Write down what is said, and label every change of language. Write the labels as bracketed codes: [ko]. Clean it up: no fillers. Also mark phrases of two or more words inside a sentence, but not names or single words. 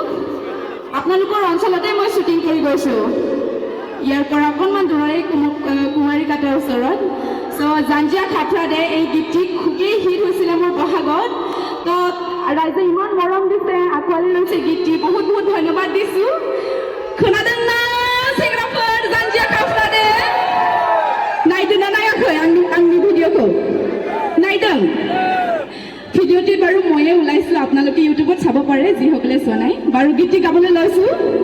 [as] আপোনালোকৰ অঞ্চলতে মই শ্বুটিং কৰি গৈছোঁ, ইয়াৰ পৰা অকণমান দূৰৰে কুমাৰী কাটাৰ ওচৰত। জাঞ্জিয়া খাফ্ৰাডে এই গীতটি খুবেই হিট হৈছিলে মোৰ বহাগত। তো ৰাইজে ইমান মৰম দিছে, আঁকোৱালি লৈছে গীতটি, বহুত বহুত ধন্যবাদ দিছোঁ। [brx] खोनादोंना सेंग्राफोर जान्जिया खाफ्रादे? नायदोंना नायाखै आंनि भिडिअखौ? [as] नायदों? भिडिअটি বাৰু ময়ে ওলাইছোঁ, আপোনালোকে ইউটিউবত চাব পাৰে যিসকলে চোৱা নাই। বাৰু গীতটি গাবলৈ লৈছোঁ।